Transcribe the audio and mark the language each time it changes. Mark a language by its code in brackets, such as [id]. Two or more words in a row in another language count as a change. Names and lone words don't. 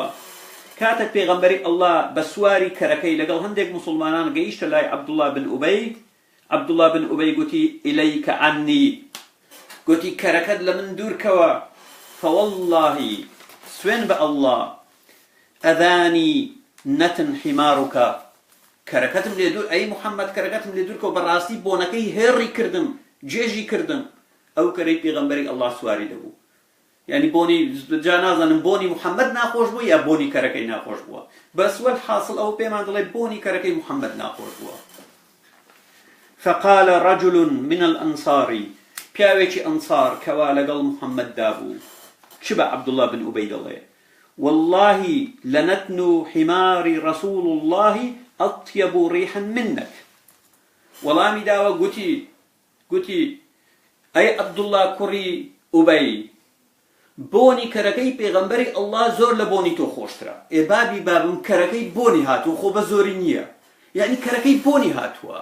[ckb] کاتێک پێغەمبەری ئەڵڵا بە سواری کەرەکەی لەگەڵ هەندێک موسڵمانان گەیشتە لای عەبدوڵڵا بن ئوبەی، عەبدوڵڵا بن ئوبەی گوتی [ar] ئیلەیکە عنی، [ckb] گوتی کەرەکەت لە من دوورکەوە، فەوەڵڵاهی سوێن بە ئەڵڵا [ar] ئەذانی نەتن حیماڕوکە، [ckb] کەرەکەتم لێ دوور، ئەی محەممەد کەرەکەتم لێ دوورکەوە بەڕاستی بۆنەکەی هێڕی کردم، جێژی کردم. ئەو کەرەی پێغەمبەری ئەڵڵا سواری دەبوو. یعنی بۆنی جا نازانم بۆنی محەممەد ناخۆش بووە یا بۆنی کەرەکەی ناخۆش بووە، بەس [ar] وەل حاصل [ckb] ئەو پێمان دەڵێ بۆنی کەرەکەی محەممەد ناخۆش بووە. [ar] فقال رجل من الأنصار، [ckb] پیاوێکی ئەنسار کەوا لەگەڵ محەممەددا بوو چ بە عەبدوڵڵا بن ئوبەی دەڵێ [ar] والله لنتن حمار رسول الله أطيب ريحا منك. [ckb] وەڵامی داوە گوتی ئەی عەبدوڵڵا کوڕی ئوبەی، بۆنی کەرەکەی پێغەمبەری ئەڵڵا زۆر لە بۆنی تۆ خۆشترە. بابم کەرەکەی بۆنی هاتووە، خۆ بە زۆری نییە، یعنی کەرەکەی بۆنی هاتووە.